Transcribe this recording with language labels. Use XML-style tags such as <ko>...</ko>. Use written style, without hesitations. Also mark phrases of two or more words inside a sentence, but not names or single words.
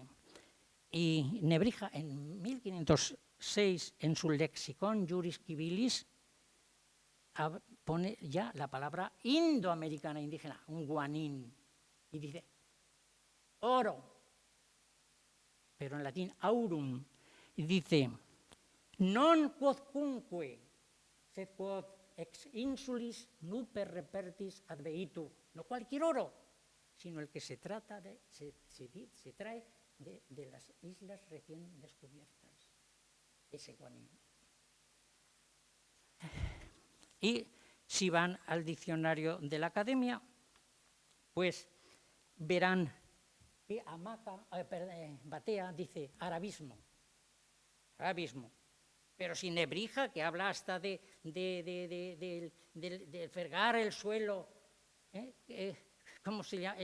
<es>Y Nebrija, en 1506, en su Lexicon Juris Civilis, pone ya la palabra indoamericana, indígena, un guanín, y dice oro, pero en latín aurum, y dice</es> <la>non quodcunque sed quod ex insulis nuper repertis adveitu,</la> <es>no cualquier oro, sino el que se trae de las islas recién descubiertas, ese guanín. Y si van al diccionario de la Academia, pues verán que Batea dice arabismo, pero sin Nebrija, que habla hasta de fregar el suelo, ¿cómo se llama?</es>